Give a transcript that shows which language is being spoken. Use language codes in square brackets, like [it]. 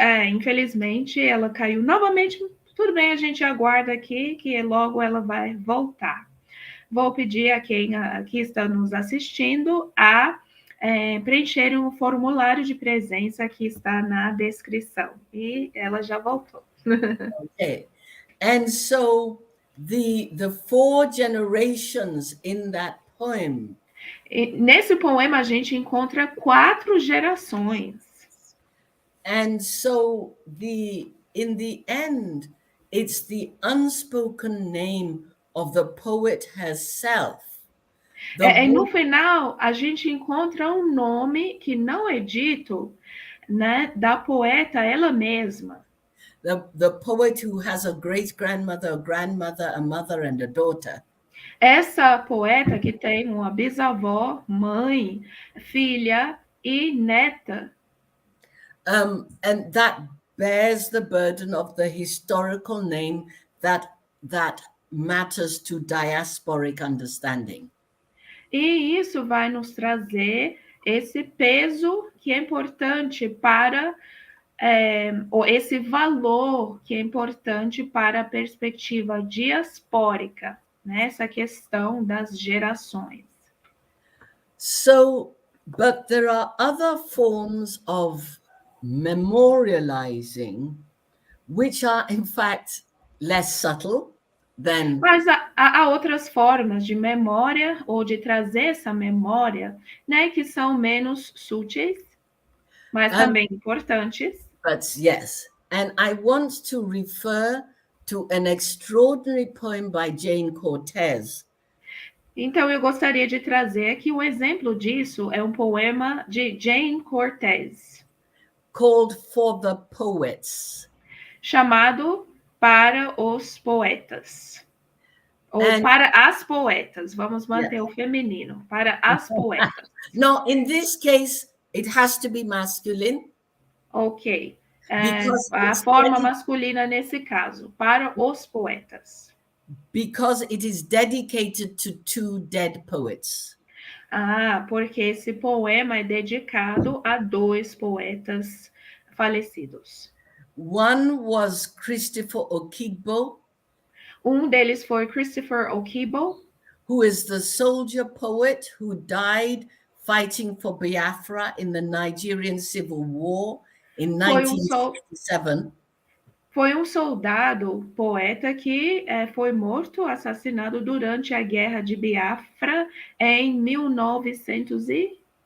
[pt] Infelizmente, ela caiu novamente. Tudo bem, a gente aguarda aqui que logo ela vai voltar. Vou pedir a quem aqui está nos assistindo a preencher um formulário de presença que está na descrição. E ela já voltou. Okay. [en] And so the four generations in that poem. [pt] Nesse poema a gente encontra 4 gerações. [en] And so in the end, it's the unspoken name of the poet herself. [pt] No final, a gente encontra um nome que não é dito, né, da poeta ela mesma. [en] The poet who has a great-grandmother, a grandmother, a mother, and a daughter. [pt] Essa poeta que tem uma bisavó, mãe, filha e neta. [en] And that bears the burden of the historical name that matters to diasporic understanding. [pt] E isso vai nos trazer esse peso que é importante para, ou esse valor que é importante para a perspectiva diaspórica. né? Essa questão das gerações. [en] So, but there are other forms of memorializing which are in fact less subtle than. [pt] Mas há outras formas de memória ou de trazer essa memória, né, que são menos sutis, mas também importantes. [en] But yes, and I want to refer to an extraordinary poem by Jane Cortez. [pt] Então, eu gostaria de trazer aqui um exemplo disso, é um poema de Jane Cortez, [en] called For the Poets. [pt] chamado Para os Poetas. Ou para as poetas, vamos manter o feminino, para as poetas. [en] No, in this case, it has to be masculine. [pt] Ok. A forma masculina nesse caso, para os poetas. [en] Because it is dedicated to two dead poets. [pt] Ah, porque esse poema é dedicado a dois poetas falecidos. [en] One was Christopher Okigbo. [pt] Deles foi Christopher Okigbo, [en] who is the soldier poet who died fighting for Biafra in the Nigerian Civil War in 1967. [pt] Foi um soldado poeta que foi morto, assassinado durante a Guerra de Biafra em 1967.